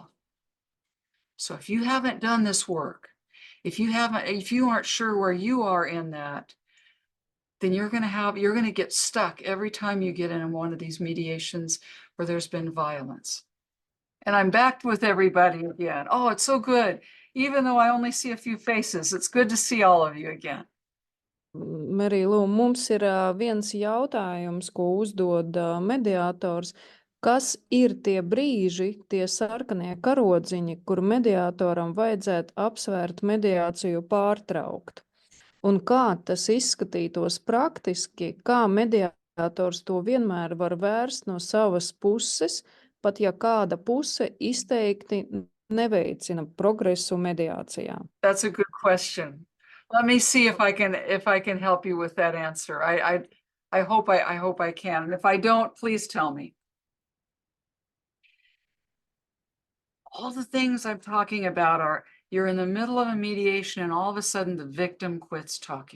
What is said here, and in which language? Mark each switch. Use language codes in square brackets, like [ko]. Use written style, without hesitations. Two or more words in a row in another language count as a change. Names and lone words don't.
[en] So if you haven't done this work, if you aren't sure where you are in that, then you're going to get stuck every time you get in one of these mediations where there's been violence. And I'm back with everybody again. Oh, it's so good. Even though I only see a few faces, it's good to see all of you again. [lv] Mary, mums ir viens jautājums, ko uzdod mediātors. Kas ir tie brīži, tie sarkanie karodziņi, kur mediātoram vajadzētu apsvērt mediāciju pārtraukt? Un kā tas izskatītos praktiski, kā mediātors to vienmēr var vērst no savas puses, pat ja kāda puse izteikti neveicina progresu mediācijā? [en] That's a good question. Let me see if I can help you with that answer. I hope I can. And if I don't, please tell me. All the things I'm talking about are you're in the middle of a mediation and all of a sudden the victim quits talking.